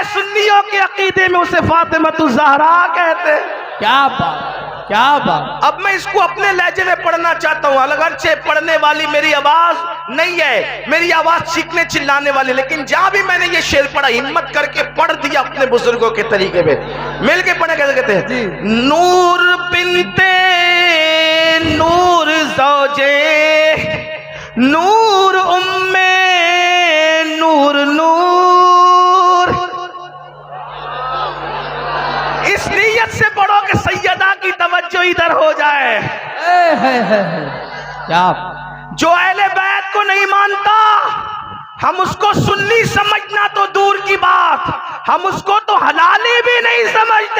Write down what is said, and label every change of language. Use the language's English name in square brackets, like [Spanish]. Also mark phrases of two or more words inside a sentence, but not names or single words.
[Urdu] سنیوں کے عقیدے میں اسے فاطمہ الزہرا کہتے ہیں۔ کیا بات، کیا بات۔ اب میں اس کو اپنے لہجے میں پڑھنا چاہتا ہوں، اگرچہ پڑھنے والی میری آواز نہیں ہے، میری آواز چیخنے چلانے والی، لیکن جہاں بھی میں نے یہ شعر پڑھا ہمت کر کے پڑھ دیا اپنے بزرگوں کے طریقے پہ۔ مل کے پڑھیں، کیسے کہتے ہیں؟ [Arabic] نور بنت نور زوجے نور ام نور نور۔ [Urdu] اس نیت سے پڑھو کہ سیدہ کی توجہ ادھر ہو جائے۔ کیا جو اہل بیت کو نہیں مانتا ہم اس کو سنی سمجھنا تو دور کی بات، ہم اس کو تو حلالی بھی نہیں سمجھتے۔